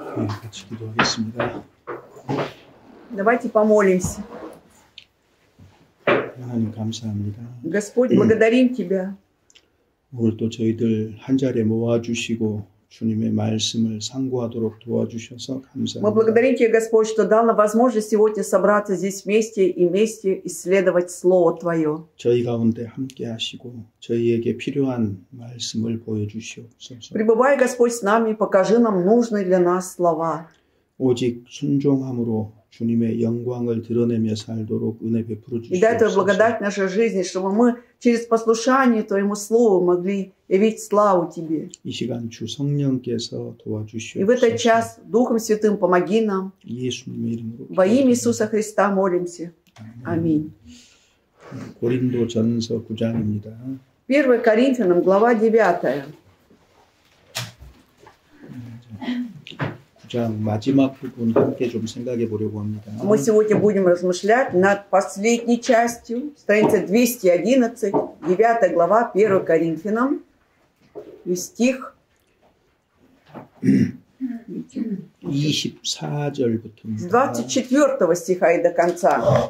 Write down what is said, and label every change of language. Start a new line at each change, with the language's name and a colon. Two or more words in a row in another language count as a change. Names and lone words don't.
Korean: 네, 같이 기도하겠습니다.
Russian: Давайте помолимся.
Korean: 하나님 감사합니다.
Russian: Господь, благодарим Тебя.
Korean: 오늘 또 저희들 한 자리에 모아주시고 주님의 말씀을 상고하도록 도와주셔서
Russian: Мы
Korean: 감사합니다.
Russian: благодарим Тебя, Господь, что дал нам возможность сегодня собраться здесь вместе и вместе исследовать Слово Твое.
Korean: 저희 가운데 함께 하시고 저희에게 필요한 말씀을 보여주시옵소서.
Russian: Пребывай, Господь, с нами, покажи нам нужные для нас слова.
Korean: 오직 순종함으로 주님의 영광을 드러내며 살도록 은혜 베풀어
Russian: И дай Твою
Korean: 주시옵소서.
Russian: благодать в нашей жизни, чтобы мы через послушание Твоему Слову могли явить славу Тебе.
Korean: 이 시간 주 성령께서
Russian: И в этот
Korean: 도와주시옵소서.
Russian: час Духом Святым помоги нам.
Korean: 예수님의 이름으로
Russian: Во имя Иисуса Христа молимся. Аминь.
Korean: 고린도전서 9장입니다.
Russian: 1 Коринфянам, глава 9.
Korean: 9장 마지막 부분 함께 좀 생각해 보려고 합니다.
Russian: Мы сегодня будем размышлять над последней частью, страница 211, 9 глава, 1 Коринфянам, и стих
Korean: 24절부터
Russian: с 24 стиха и до конца.